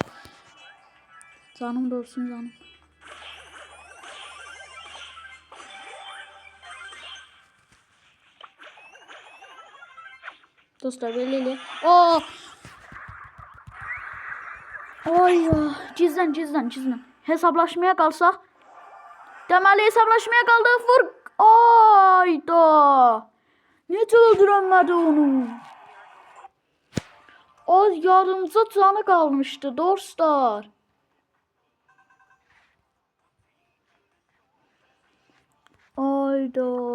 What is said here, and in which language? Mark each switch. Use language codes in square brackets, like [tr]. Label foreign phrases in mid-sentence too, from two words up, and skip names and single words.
[tr] Canım doğrusun canım. Dostlar belli. Ay ya, gizlen. Hesaplaşmaya kalsa. [az] Deməli hesaplaşmaya kaldı. Vur. Ayda. Necə öldürəmədi onu? [tr] Az yarımca canı kalmıştı dostlar. Ayda.